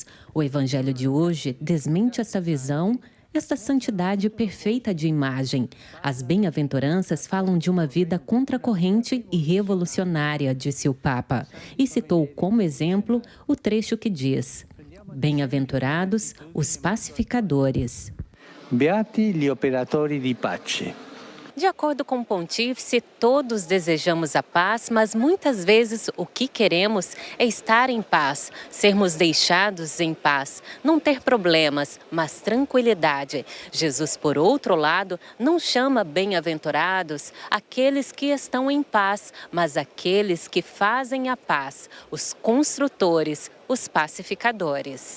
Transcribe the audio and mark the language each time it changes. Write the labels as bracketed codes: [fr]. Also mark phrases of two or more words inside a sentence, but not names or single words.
[pt] O Evangelho de hoje desmente essa visão, esta santidade perfeita de imagem. As bem-aventuranças falam de uma vida contracorrente e revolucionária, disse o Papa, e citou como exemplo o trecho que diz: bem-aventurados os pacificadores. [it] Beati gli operatori di pace. [pt] De acordo com o pontífice, todos desejamos a paz, mas muitas vezes o que queremos é estar em paz, sermos deixados em paz, não ter problemas, mas tranquilidade. Jesus, por outro lado, não chama bem-aventurados aqueles que estão em paz, mas aqueles que fazem a paz, os construtores, os pacificadores.